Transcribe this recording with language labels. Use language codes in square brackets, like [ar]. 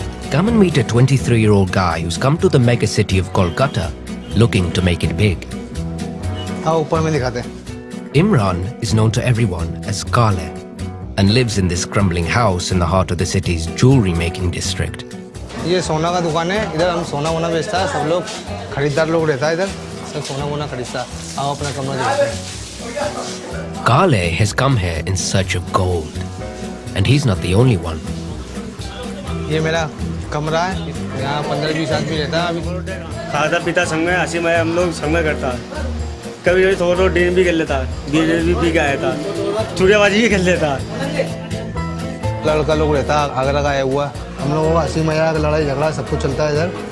[en] Come and meet a 23-year-old guy who's come to the mega city of Kolkata looking to make it big. [hi] हाँ ऊपर में दिखाते हैं. [en] Imran is known to everyone as Kale and lives in this crumbling house in the heart of the city's jewelry making district. [hi] ये सोना का दुकान है. इधर हम सोना वोना बेचता है. सब लोग खरीदार लोग रहता है इधर. सब सोना वोना खरीदता है. आओ अपना कमरा दिखाते हैं. [en] Kale has come here in search of gold, and he's not the only one. [hi] ये मेरा कमरा है. यहाँ 15-20 आदमी रहता है अभी. खाता पीता संग में हंसी में हम लोग संग में करता है. कभी कभी थोड़ा डेन भी कर लेता है. बीयर भी पी के आया था. चूड़ेबाजी भी कर लेता है. लड़का लोग रहता है आगरा का आया हुआ. हम लोगों का हंसी मजाक लड़ाई झगड़ा सब कुछ चलता है इधर.